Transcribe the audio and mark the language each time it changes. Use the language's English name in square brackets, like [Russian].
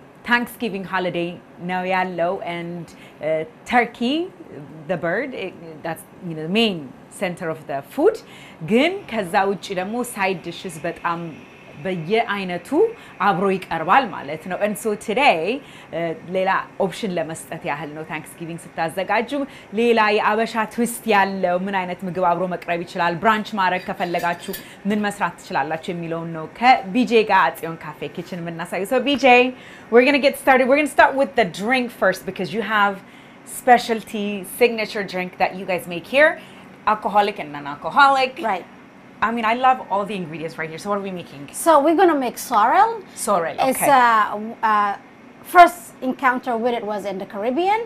[English] Thanksgiving holiday now yallo, and turkey, the bird, that's the main center of the food. [Amharic] ግን ከዛ ውጪ ደግሞ [English] side dishes [Amharic] በጣም በየአይነቱ አብሮ ይቀርባል ማለት ነው። [English] And so today [Amharic] ሌላ ኦፕሽን ለመስጠት ያህል ነው ታንክስጊቪንግ ስታዘጋጁ ሌላ የአበሻ ትዊስት ያለው ምን አይነት ምግብ አብሮ መቅረብ ይችላል፣ ብራንች ማድረግ ከፈለጋችሁ ምን መስራት ትችላላችሁ የሚለውን ነው ከቢጄ ጋር አጽዮን ካፌ ኪችን የምናሳየው። [English] So BJ, we're going to get started. We're going to start with the drink first because you have specialty signature drink that you guys make here, alcoholic and non-alcoholic. Right. I mean, I love all the ingredients right here. So what are we making? So we're going to make sorrel. Sorrel, okay. It's first encounter with it was in the Caribbean.